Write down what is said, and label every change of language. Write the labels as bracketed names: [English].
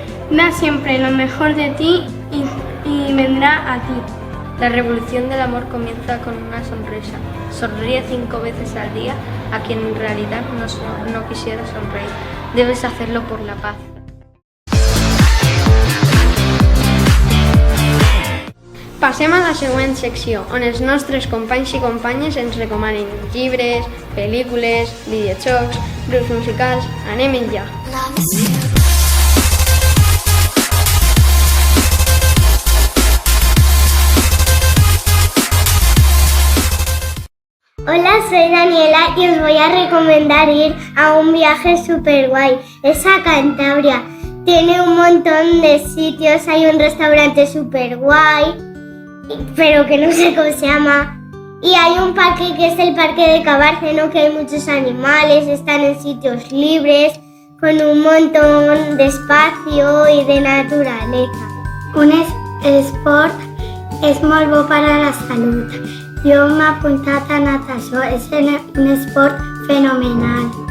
[Spanish] Da siempre lo mejor de ti y vendrá a ti. La revolución del amor comienza con una sonrisa. Sonríe 5 veces al día a quien en realidad no quisiera sonreír. Debes hacerlo por la paz. [Catalan] Passem a la següent secció, on els nostres companys i companyes ens recomanen llibres, pel·lícules, videojocs, grups musicals. Anem ja. [Spanish] Hola, soy Daniela y os voy a recomendar ir a un viaje super guay. Es a Cantabria. Tiene un montón de sitios, hay un restaurante super guay, pero que no sé cómo se llama. Y hay un parque que es el parque de Cabárceno, que hay muchos animales, están en sitios libres, con un montón de espacio y de naturaleza. [Catalan] Un esport és molt bo per a la salut. Jo m'he apuntat a natació, és un esport fenomenal.